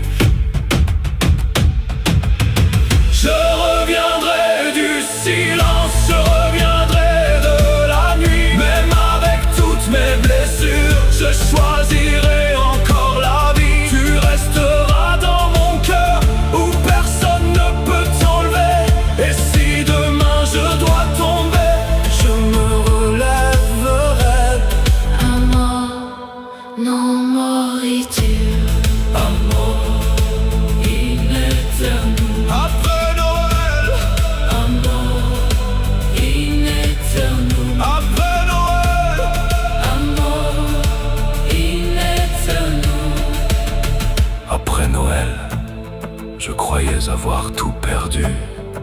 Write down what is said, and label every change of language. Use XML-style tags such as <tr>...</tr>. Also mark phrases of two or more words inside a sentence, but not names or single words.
<fr>Je reviendrai du silence, je reviendrai de la nuit. Même avec toutes mes blessures, je choisirai encore la vie. Tu resteras dans mon cœur où personne ne peut t'enlever. Et si demain je dois tomber, je me relèverai.</fr> <la>Amor, non moritu. Amor in eternum.</la> <fr>Après Noël,</fr> <la>Amor in eternum.</la> <fr>après Noël,</fr> <la>Amor in eternum.</la> <fr>après Noël, je croyais avoir tout perdu.</fr>